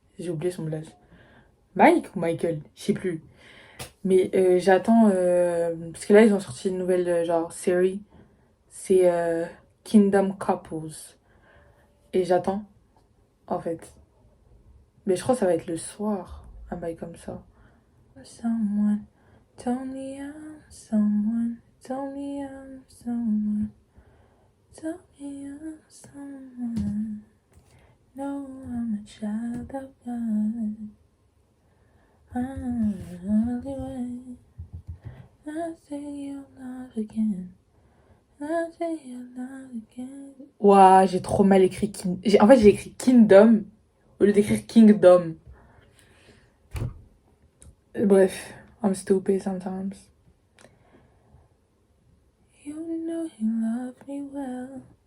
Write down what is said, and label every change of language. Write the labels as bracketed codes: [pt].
[fr] J'ai oublié son blaze. Mike ou Michael? Je sais plus. Mais j'attends... parce que là, ils ont sorti une nouvelle, genre, série. C'est Kingdom Couples. Et j'attends, en fait. Mais je crois que ça va être le soir, un bail comme ça. [en] Someone told me I'm someone, told me I'm someone, told me I'm someone. No, I'm a child of God. I'm the only way. I say you're not again. I say you're not again. [fr] Ouah, j'ai trop mal écrit En fait, j'ai écrit Kingdom au lieu d'écrire Kingdom. [en] Bref, I'm stupid sometimes. You know you love me well.